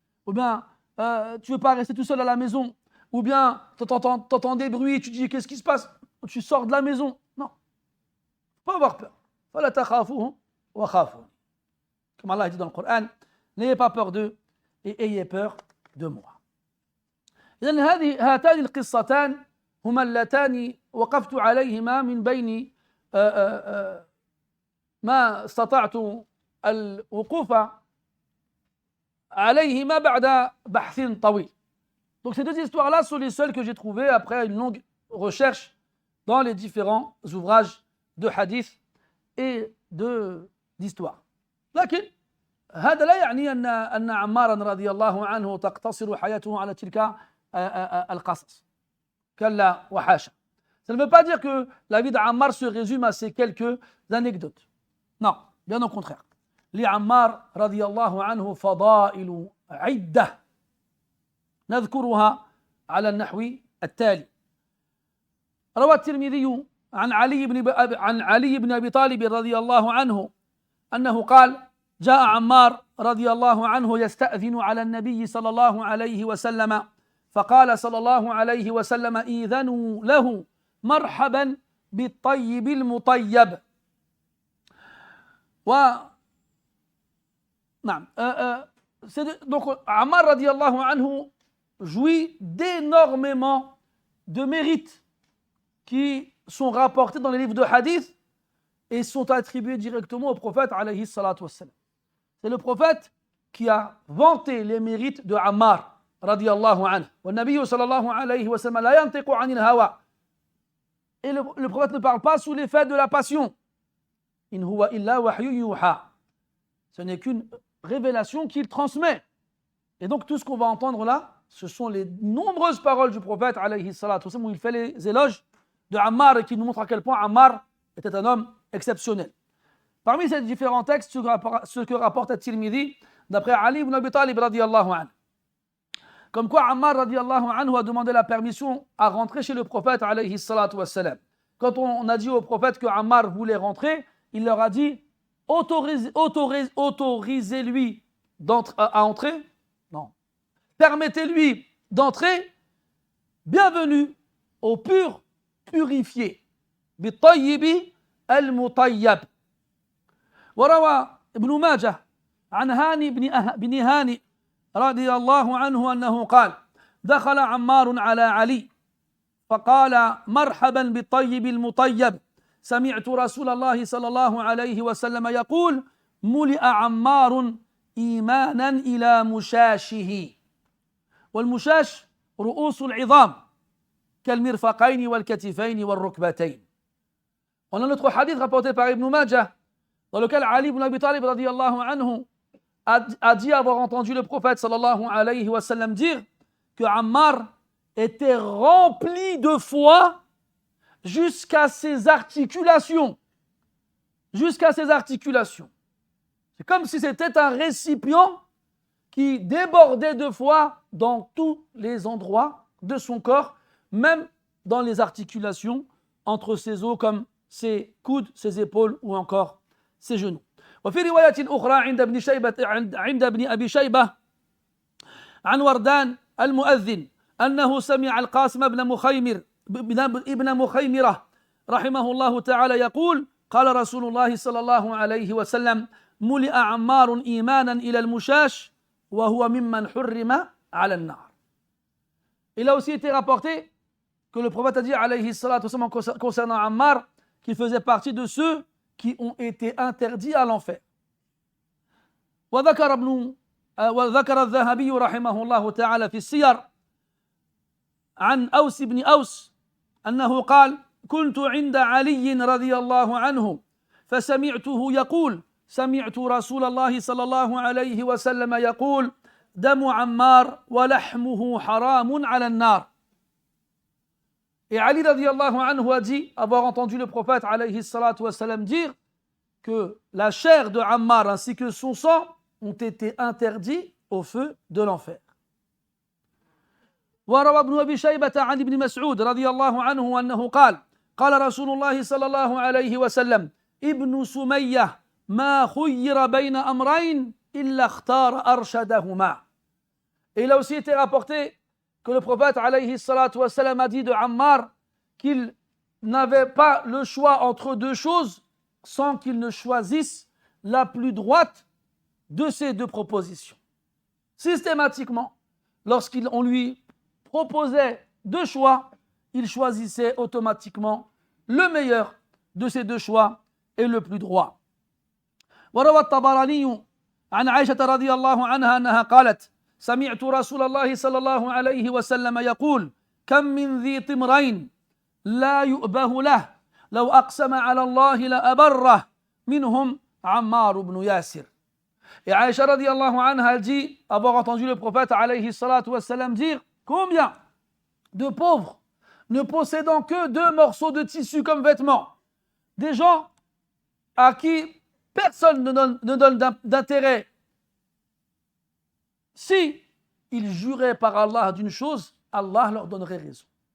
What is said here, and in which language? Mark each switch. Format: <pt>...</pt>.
<fr>Ou bien tu ne veux pas rester tout seul à la maison. Ou bien tu entends des bruits, tu dis qu'est-ce qui se passe? Tu sors de la maison. Non. Il faut pas avoir peur.</fr> <ar>فَلَا تَخَافُوهُمْ وَخَافُونِ.</ar> <fr>Comme Allah dit dans le Coran, n'ayez pas peur d'eux et ayez peur de moi.</fr> <ar>إذن هاتان القصتان هما اللتان وقفت عليهما من بين ما استطعت الوقوف عليهما بعد بحث طويل.</ar> <fr>Donc ces deux histoires-là sont les seules que j'ai trouvées après une longue recherche dans les différents ouvrages de hadith et d'histoire.</fr> <ar>لكن هذا لا يعني أن عمارا رضي الله عنه تقتصر حياته على تلك القصص. كلا وحاشا.</ar> <fr>Ça ne veut pas dire que la vie d'Ammar se résume à ces quelques anecdotes. Non, bien au contraire.</fr> <ar>لعمار رضي الله عنه فضائل عدة نذكرها على النحو التالي. روى الترمذي عن علي بن أبي طالب رضي الله عنه أنه قال: جاء عمار رضي الله عنه يستأذن على النبي صلى الله عليه وسلم فقال صلى الله عليه وسلم: إذنوا له مرحبا بالطيب المطيب.</ar> <fr>نعم donc Ammar radiallahu anhu jouit d'énormément de mérites qui sont rapportés dans les livres de hadith et sont attribués directement au prophète alayhi salatu wassalam. C'est le prophète qui a vanté les mérites de Ammar radiallahu anhu.</fr> <ar>والنبي صلى الله عليه وسلم لا ينطق عن الهوى.</ar> <fr>Et le prophète ne parle pas sous l'effet de la passion.</fr> <ar>إن هو إلا وحي يوحى.</ar> <fr>Ce n'est qu'une révélation qu'il transmet. Et donc tout ce qu'on va entendre là, ce sont les nombreuses paroles du prophète alayhi salatu wasallam où il fait les éloges de Ammar et qui nous montre à quel point Ammar était un homme exceptionnel. Parmi ces différents textes, ce que rapporte At-Tirmidhi d'après Ali ibn Abi Talib radiyallahu anhu, comme quoi Ammar radiyallahu anhu a demandé la permission à rentrer chez le prophète alayhi salatu wassalam. Quand on a dit au prophète que Ammar voulait rentrer, il leur a dit autorisez-lui à entrer. Non. Permettez-lui d'entrer. Bienvenue au pur purifié.</fr> <ar>بالطيب المطيب. وروى ابن ماجه عن هاني بن هاني رضي الله عنه أنه قال دخل عمار على علي فقال مرحبا بالطيب المطيب سمعت رسول الله صلى الله عليه وسلم يقول ملئ عمار إيمانا إلى مشاشه والمشاش رؤوس العظام كالمرفقين والكتفين والركبتين.</ar> <fr>On a notre hadith rapporté par Ibn Majah dans lequel Ali ibn Abi Talib radiyallahu anhu a dit avoir entendu le prophète sallallahu alayhi wa sallam dire que Ammar était rempli de foi jusqu'à ses articulations. Jusqu'à ses articulations. C'est comme si c'était un récipient qui débordait de foi dans tous les endroits de son corps, même dans les articulations entre ses os comme ses coudes, ses épaules ou encore ses genoux.</fr> <ar>وفي رواية أخرى عند ابن أبي شيبة عن وردان المؤذن أنه سمع القاسم ابن مخيمرة رحمه الله تعالى يقول قال رسول الله صلى الله عليه وسلم ملئ عمار إيمانا إلى المشاش وهو ممن حرم على النار.</ar> <fr>Il a aussi été rapporté que le prophète a dit alayhi salatu wasallam concernant Ammar qu'il faisait partie de ceux qui ont été interdits à l'enfer.</fr> <ar>وذكر الذهبي رحمه الله تعالى في السير عن أوس بن أوس أنه قال كنت عند علي رضي الله عنه فسمعته يقول سمعت رسول الله صلى الله عليه وسلم يقول دم عمار ولحمه حرام على النار.</ar> <fr>Et Ali radiallahu anhu a dit avoir entendu le prophète alayhi salatu wassalam dire que la chair de Ammar ainsi que son sang ont été interdits au feu de l'enfer.</fr> <ar>وروى ابن أبي شيبة عن ابن مسعود رضي الله عنه أنه قال قال رسول الله صلى الله عليه وسلم ابن سمية ما خير بين أمرين إلا اختار أرشدهما.</ar> <fr>Et il a aussi été rapporté que le prophète alayhi salatu wassalam a dit de Ammar qu'il n'avait pas le choix entre deux choses sans qu'il ne choisisse la plus droite de ces deux propositions. Systématiquement, lorsqu'on lui proposait deux choix, il choisissait automatiquement le meilleur de ces deux choix et le plus droit.</fr> <ar>وروى الطبراني عن عائشة رضي الله عنها أنها قالت سمعت رسول الله صلى الله عليه وسلم يقول كم من ذي طمرين لا يؤبه له لو أقسم على الله لأبره منهم عمار بن ياسر.</ar> <fr>Et Aïcha radiallahu anha, elle dit avoir entendu le prophète alayhi salatu wassalam dire combien de pauvres ne possédant que 2 morceaux de tissu comme vêtements, des gens à qui personne ne donne d'intérêt, si ils juraient par Allah d'une chose, Allah leur donnerait raison.</fr>